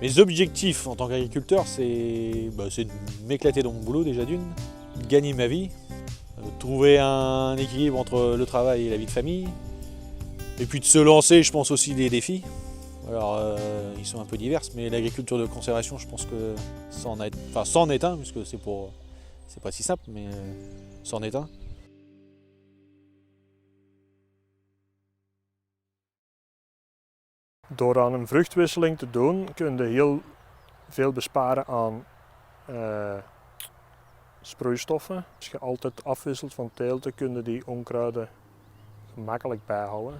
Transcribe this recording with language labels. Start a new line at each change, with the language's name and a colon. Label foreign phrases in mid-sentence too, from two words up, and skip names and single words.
French: Mes objectifs en tant qu'agriculteur, c'est de m'éclater dans mon boulot déjà d'une, de gagner ma vie, trouver un équilibre entre le travail et la vie de famille, et puis de se lancer, je pense aussi des défis. Alors ils sont un peu divers, mais l'agriculture de conservation, je pense que c'en est un, puisque c'est pas si simple, mais c'en est un.
Dutch: Door aan een vruchtwisseling te doen kun je heel veel besparen aan sproeistoffen. Als je altijd afwisselt van teelten kun je die onkruiden gemakkelijk bijhouden.